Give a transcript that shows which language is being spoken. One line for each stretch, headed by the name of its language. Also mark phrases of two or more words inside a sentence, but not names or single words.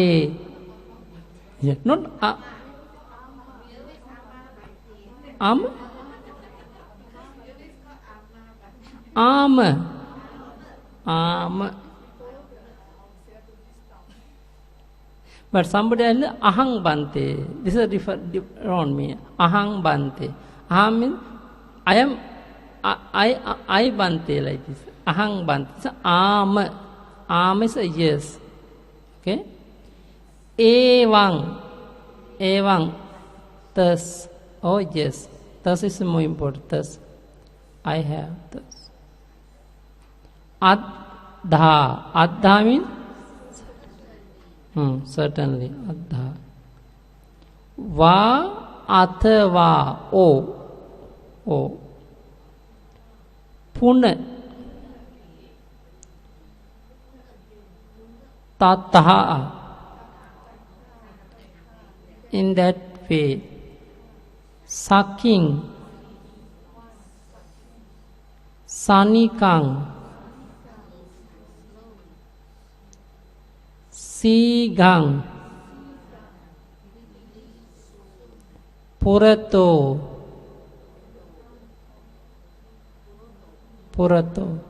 English: Yeah. Not ama. Ama. Ama. But somebody else,
Pali: ahang bante.
English: This is a different on me.
Pali: Ahang bante.
English: Ahang means I am, I bante like this.
Pali: Ahang bante.
English: So ama. Ama is a yes. Okay. Evang. Evang. Thus. Oh yes. Thus is more important. Thus. I have thus. Adha. Adha means certainly. Adha.
Pali: Va athava.
English: O. O. Puna. Tatha. In that way. Sucking. Sanikang. Sigang. Purato. Purato.